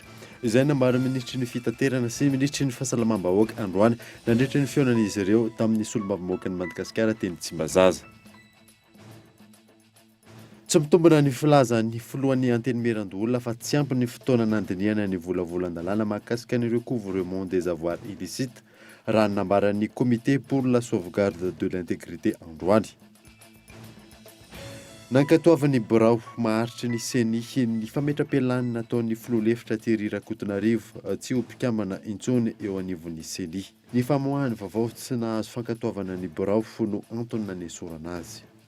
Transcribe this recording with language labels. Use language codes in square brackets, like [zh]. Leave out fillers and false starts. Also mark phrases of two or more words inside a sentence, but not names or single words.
[mg] Izay nambara ministry ny fitaterana sy ministry ny fahasalamam-bahoaka androany nandritra ny fionan'izy ireo tamin'ny solombavamboakan'ny Madagasikara teny Tsimbazaza. Tsy mitombona ny filaza ny filohan'ny antenimeran-dolona fa tsy ampy ny fotoana nandiniana ny volavolan-dalàna mahakasika an'ireo [fr] couvrement des avoirs illicites [mg] raha nambaran'ny [fr] comité pour la sauvegarde de l'intégrité [mg] androany. Nankatoavan'ny birao maharitry ny seny ny fametra-pialany nataon'ny filoha-lefitra Thierry Rakotonarivo tsy ho mpikamana intsony eo anivon'ny seny. Ny famoahany vaovao tsy nahazo fankatoavana ny birao no antony nanesorana azy.